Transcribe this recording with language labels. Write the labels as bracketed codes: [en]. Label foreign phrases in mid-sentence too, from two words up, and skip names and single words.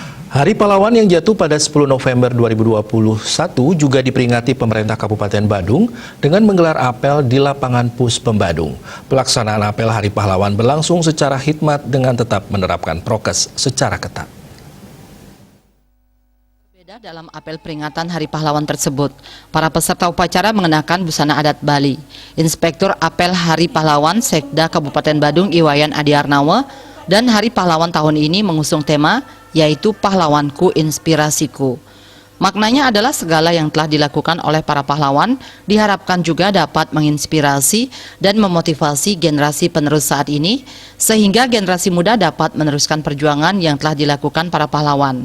[id] Hari Pahlawan yang jatuh pada 10 November 2021 juga diperingati pemerintah Kabupaten Badung dengan menggelar apel di lapangan Puspem Badung. Pelaksanaan apel Hari Pahlawan berlangsung secara hikmat dengan tetap menerapkan prokes secara ketat. Dalam apel peringatan Hari Pahlawan tersebut, para peserta upacara mengenakan busana adat Bali. Inspektur Apel Hari Pahlawan Sekda Kabupaten Badung Iwayan Adiarnawa dan Hari Pahlawan tahun ini mengusung tema yaitu Pahlawanku Inspirasiku. Maknanya adalah segala yang telah dilakukan oleh para pahlawan diharapkan juga dapat menginspirasi dan memotivasi generasi penerus saat ini, sehingga generasi muda dapat meneruskan perjuangan yang telah dilakukan para pahlawan.